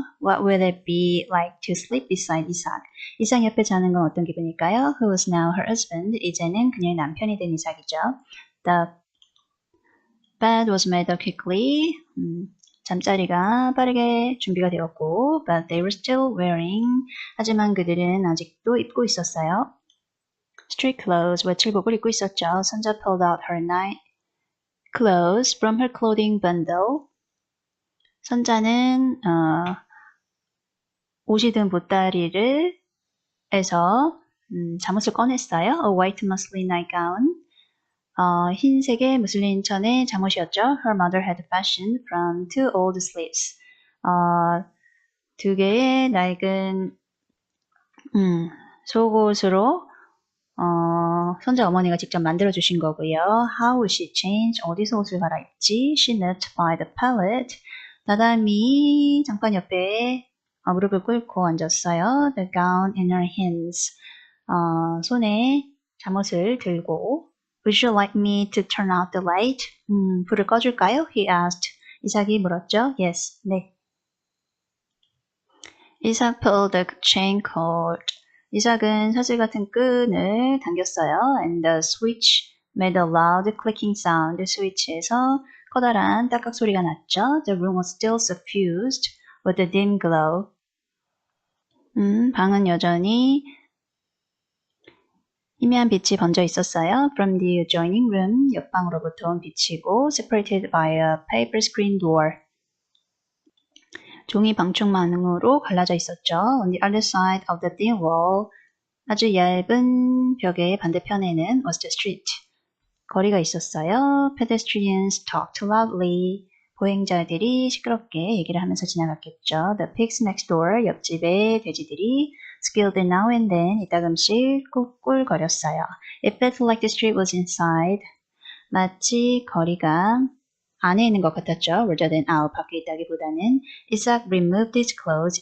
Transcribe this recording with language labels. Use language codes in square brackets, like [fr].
[en] What will it be like to sleep beside Isaac? [ko] 이삭 옆에 자는 건 어떤 기분일까요? [en] Who was now her husband? [ko] 이제는 그녀의 남편이 된 이삭이죠. [en] The bed was made up quickly. [ko] 잠자리가 빠르게 준비가 되었고 [en] but they were still wearing. [ko] 하지만 그들은 아직도 입고 있었어요. [en] Street clothes, [ko] 외출복을 입고 있었죠. [en] 선자 pulled out her night clothes from her clothing bundle. [ko] 선자는 옷이 든 보따리를 에서 잠옷을 꺼냈어요. [en] A white muslin nightgown. [ko] 흰색의 무슬린 천의 잠옷이었죠. [en] Her mother had fashioned from two old sleeves. [ko] 두 개의 낡은 속옷으로 선자 어머니가 직접 만들어주신 거고요. [en] How would she change? [ko] 어디서 옷을 갈아입지? [en] She knelt by the pallet. [ko] 다다미 장판 옆에 무릎을 꿇고 앉았어요. [en] The gown in her hands. [ko] 손에 잠옷을 들고 [en] Would you like me to turn out the light? [ko] 불을 꺼줄까요? [en] He asked. [ko] 이삭이 물었죠. Yes. 네. [en] 이삭 pulled the chain cord. [ko] 이삭은 사슬 같은 끈을 당겼어요. [en] And the switch made a loud clicking sound. [ko] 스위치에서 커다란 딱딱 소리가 났죠. [en] The room was still suffused with a dim glow. [ko] 방은 여전히 희미한 빛이 번져 있었어요. [en] From the adjoining room, [ko] 옆방으로부터 온 빛이고 [en] separated by a paper screen door. [ko] 종이 방충망으로 갈라져 있었죠. [en] On the other side of the thin wall, [ko] 아주 얇은 벽의 반대편에는 [en] was the street. [ko] 거리가 있었어요. [en] Pedestrians talked loudly. [ko] 보행자들이 시끄럽게 얘기를 하면서 지나갔겠죠. [en] The pigs next door, [ko] 옆집의 돼지들이 [en] squealed now and then, [ko] 이따금씩 꿀꿀거렸어요. [en] It felt like the street was inside. [ko] 마치 거리가 안에 있는 것 같았죠. [en] rather than out, [ko] 밖에 있다기보다는. [en] Isaac removed his clothes.